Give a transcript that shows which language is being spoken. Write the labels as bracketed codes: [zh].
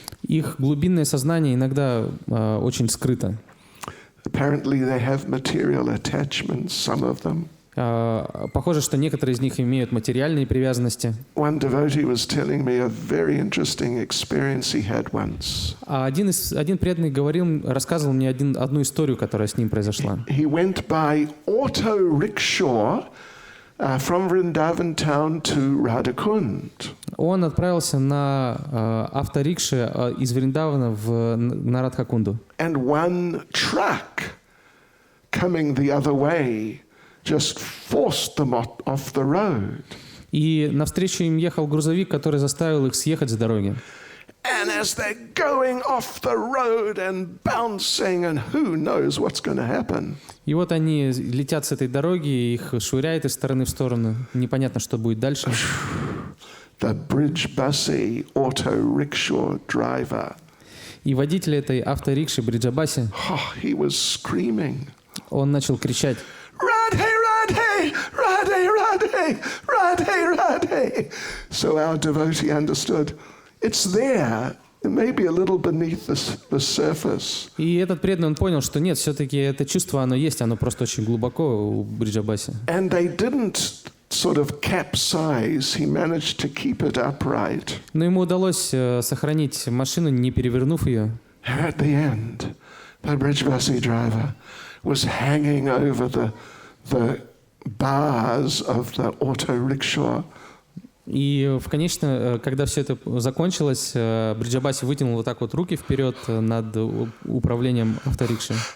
[ru] Их глубинное сознание иногда очень скрыто. [en] Apparently they have material attachments, some of them. [ru] Похоже, что некоторые из них имеют материальные привязанности. [en] One devotee was telling me a very interesting experience he had once. [ru] Один преданный рассказывал мне одну историю, которая с ним произошла. [en] He went by auto rickshaw from Vrindavan town to Radhakund. [ru] Он отправился на авторикше из Вриндавана на Радхакунду. [en] And one truck coming the other way just forced them off the road. [ru] И навстречу им ехал грузовик, который заставил их съехать с дороги. [en] And as they're going off the road and bouncing, and who knows what's going to happen. [ru] И вот они летят с этой дороги, их швыряет из стороны в сторону. Непонятно, что будет дальше. [en] The Brijbasi auto rickshaw driver. [ru] И водитель этой авторикши Бриджабаси, [en] He was screaming. [ru] Он начал кричать: Radhe, Radhe, Radhe, Radhe, Radhe, Radhe. [en] So our devotee understood. It's there. It may be a little beneath the surface. [ru] И этот преданный, он понял, что нет, все-таки это чувство, оно есть, оно просто очень глубоко у Бриджабаси. [en] And they didn't sort of capsize, he managed to keep it upright. [ru] Но ему удалось сохранить машину, не перевернув ее. [en] At the end, the Brijbasi driver was hanging over the bars of the auto rickshaw. [ru] И в когда все это закончилось, Бриджабаси вытянул вот так вот руки вперед над управлением авторикши.